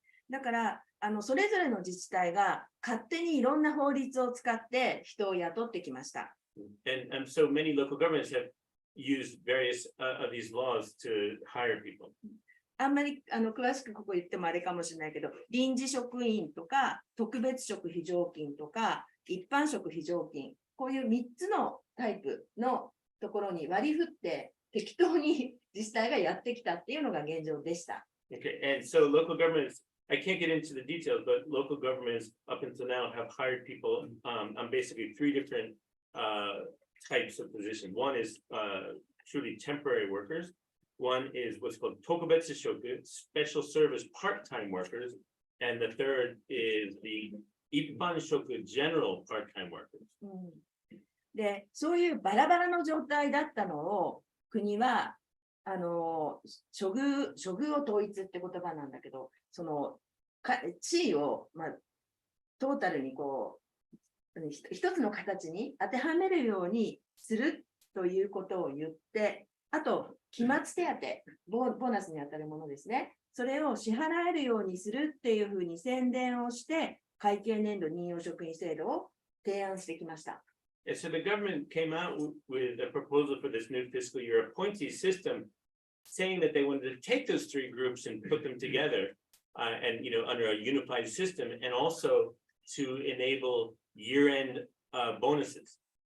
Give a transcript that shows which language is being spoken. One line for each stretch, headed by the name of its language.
Japanese: だから、それぞれの自治体が勝手にいろんな法律を使って人を雇ってきました。
English: And so many local governments have used various of these laws to hire people.
Japanese: あんまり詳しくここ言ってもあれかもしれないけど、臨時職員とか、特別職非常勤とか、一般職非常勤、こういう3つのタイプのところに割り振って適当に自治体がやってきたっていうのが現状でした。
English: Okay, and so local governments, I can't get into the details, but local governments up until now have hired people on basically 3 different types of positions. One is truly temporary workers. One is what's called tokubetsu shoku, special service part-time workers. And the third is the ippan shoku, general part-time workers.
Japanese: で、そういうバラバラの状態だったのを国は処遇を統一って言葉なんだけど、その地位を、トータルにこう一つの形に当てはめるようにするということを言って、あと期末手当、ボーナスに当たるものですね。それを支払えるようにするっていうふうに宣伝をして、会計年度任用職員制度を提案してきました。
English: And so the government came out with a proposal for this new fiscal year appointee system, saying that they wanted to take those 3 groups and put them together, and under a unified system, and also to enable year-end bonuses.